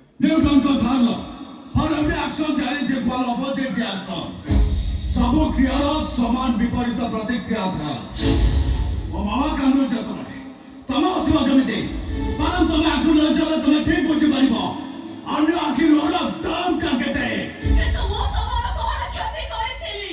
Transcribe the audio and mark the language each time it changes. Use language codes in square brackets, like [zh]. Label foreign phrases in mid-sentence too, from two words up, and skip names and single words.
[hi] न्यूटन को धर्म [en] for every action there is equal opposite reaction. [or] ସବୁ କ୍ରିୟାର ସମାନ ବିପରୀତ ପ୍ରତିକ୍ରିୟା ଥାଏ। ମୋ ମାମା କାନ୍ଦୁଛ ତମେ ହସିବ କେମିତି? ବରଂ ତମେ ଆଖି ନ ଚଲେ ତମେ ଠିକ ବୁଝିପାରିବ ଅନ୍ୟ ଆଖି ଲୁହର ଦାମଟା କେତେ। କିନ୍ତୁ ମୁଁ ତମର କଣ କ୍ଷତି କରିଥିଲି?